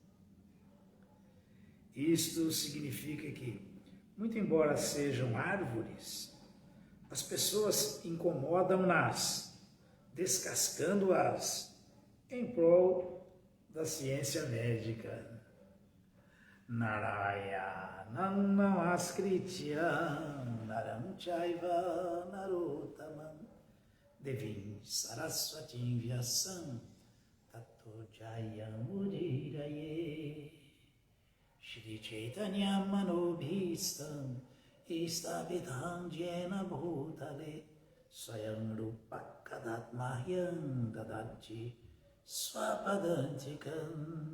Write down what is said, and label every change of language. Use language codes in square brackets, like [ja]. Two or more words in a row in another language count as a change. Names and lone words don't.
[pt] Isto significa que, muito embora sejam árvores, as pessoas incomodam-nas, descascando-as em prol da ciência médica. [sa] नारायणम् नमस्कृत्य नरम् चैव नरोत्तमम् देवीम् सरस्वतीम् व्यासम् ततो जयम् उदीरये श्री चैतन्य मनोभीष्टम् इष्टाभिधम् जेन भूतले स्वयम् रूपकदात्मह्यम् ददाति स्वपदान्तिकम्.